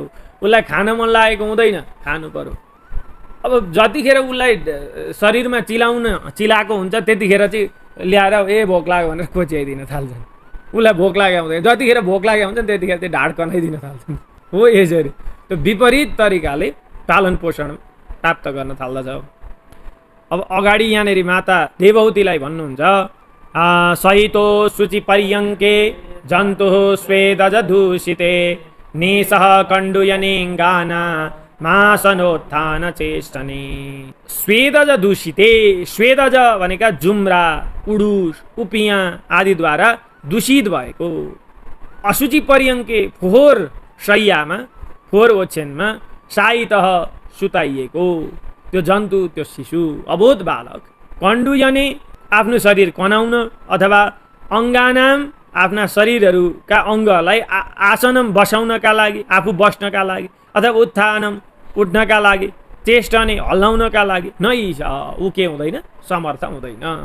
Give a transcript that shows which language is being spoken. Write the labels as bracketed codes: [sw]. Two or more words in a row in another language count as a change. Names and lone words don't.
[ne] उसलाई खान मन लागेको हुँदैन, खानु पर्यो। अब जतिखेर उसलाई शरीरमा चिलाएको हुन्छ त्यतिखेर चाहिँ ल्याएर भोक लाग्यो भनेर कोच्याइदिन थाल्छन्। उसलाई भोक लाग्यो हुँदैन, जतिखेर भोक लाग्यो हुन्छ त्यतिखेर चाहिँ ढाड कनाइदिन थाल्छन्। हो यसरी त्यो विपरीत तरिकाले पालन पोषण प्राप्त गर्न थाल्दछ। अब अगाडि यहाँनिर माता देवहूतिलाई भन्नुहुन्छ, [sa] सहितो शुचि पर्यङ्के जन्तु स्वेदज दूषिते निसह कण्डुयनिङ्गाना मासनोत्थान चेष्टने। स्वेदज दूषिते, [ne] स्वेदज भनेका जुम्रा, उडुस, उपियाँ आदिद्वारा दूषित भएको, [sa] अशुचि पर्यङ्के [ne] फोहोर शैयामा, फोहोर ओछ्यानमा साइतः सुताइएको त्यो जन्तु, त्यो शिशु, अबोध बालक, कण्डुयने आफ्नो शरीर कनाउन अथवा अङ्गानाम आफ्ना शरीरहरूका अङ्गलाई आसनम बसाउनका लागि, आफू बस्नका लागि, अथवा उत्थानम उठ्नका लागि, चेष्टने हल्लाउनका लागि नै ऊ के हुँदैन, समर्थ हुँदैन।